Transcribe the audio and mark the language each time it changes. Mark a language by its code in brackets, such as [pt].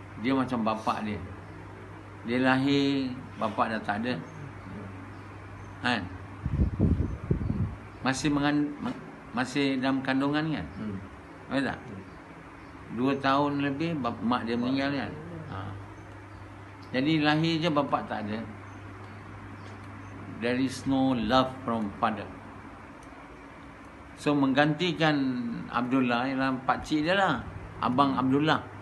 [ms] Dia macam bapak dia. Dia lahir, bapak dah tak ada kan? Masih dalam kandungan kan? Betul tak? 2 tahun lebih mak dia meninggal kan? Jadi lahir je bapak tak ada. [en] There is no love from father. [ms] So menggantikan Abdullah ialah pakcik dia lah, abang Abdullah.